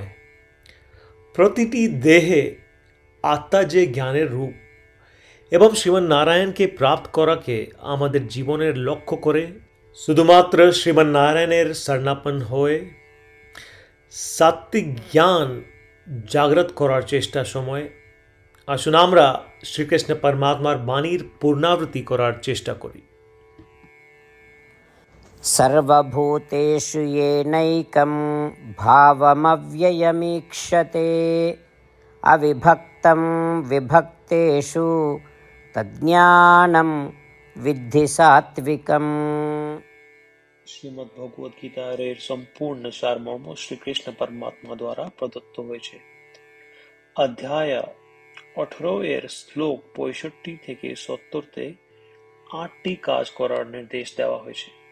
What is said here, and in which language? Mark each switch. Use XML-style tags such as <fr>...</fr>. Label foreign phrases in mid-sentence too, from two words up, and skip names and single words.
<bn>প্রতিটি দেহে আত্মা যে জ্ঞানের রূপ এবং শ্রীমন্নারায়ণকে প্রাপ্ত করাকে আমাদের জীবনের লক্ষ্য করে শুধুমাত্র শ্রীমন্নারায়ণের শরণাপন্ন হয়ে সাত্ত্বিক জ্ঞান জাগ্রত করার চেষ্টার সময় আসুন আমরা শ্রীকৃষ্ণ পরমাত্মার বাণীর পুনরাবৃত্তি করার চেষ্টা করি।</bn> <sa>सर्वभूतेषु येनैकं भावमव्ययमीक्षते अविभक्तं विभक्तेषु तज्ज्ञानं विद्धि सात्विकम्।</sa> <bn>শ্রীমদ্ ভগবদ গীতার এর সম্পূর্ণ সারমর্ম শ্রীকৃষ্ণ পরমাত্মা দ্বারা প্রদত্ত হয়েছে। অধ্যায় 18 এর শ্লোক 65 থেকে 70-তে 8টি কাজ করার নির্দেশ দেওয়া হয়েছে।</bn>